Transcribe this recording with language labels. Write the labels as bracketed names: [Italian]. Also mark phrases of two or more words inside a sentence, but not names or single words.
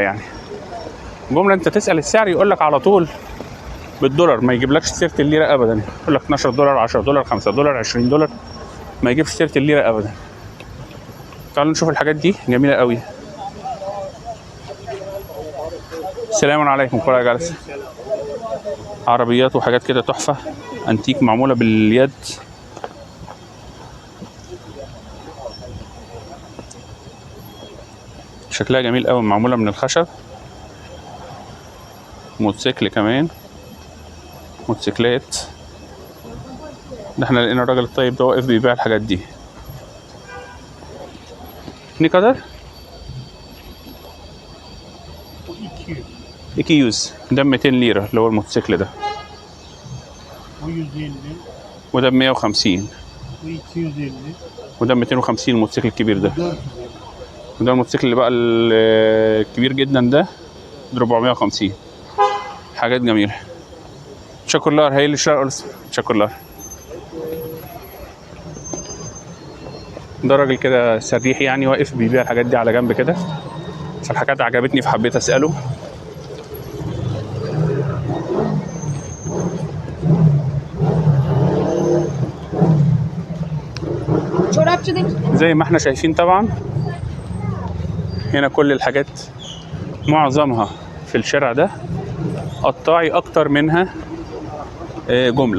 [Arabic] يعني جملة أنت تسأل السعر يقول لك على طول بالدولار، ما يجيبلكش سيرة الليرة أبدا. يقول لك 12 دولار 10 دولار 5 دولار 20 دولار، ما يجيبش سيرة الليرة أبدا. تعالوا نشوف الحاجات دي جميلة قوي. السلام عليكم. [Turkish] kolay gelsin. [Arabic] عربيات وحاجات كده تحفة أنتيك معمولة باليد. شكلها جميل قوي، معمولة من الخشب. موتوسيكل كمان، موتوسيكلات. ده احنا لقينا الراجل الطيب ده واقف بيبيع الحاجات دي. [Turkish] Ne kadar? 200. [Arabic] ده 200 ليرة اللي هو الموتوسيكل ده. وده ب 150. وده 250 الموتوسيكل الكبير ده. وده الموتوسيكل اللي بقى الكبير جدا ده ب 450. حاجات جميلة. [Turkish] Teşekkürler. Hayırlı işler olsun. Teşekkürler. [Arabic] ده راجل كده سريح يعني، واقف بيبيع الحاجات دي على جنب كده، فالحاجات عجبتني فحبيت اساله. زي ما احنا شايفين طبعا هنا كل الحاجات معظمها في الشارع ده قطاعي اكتر منها جمله.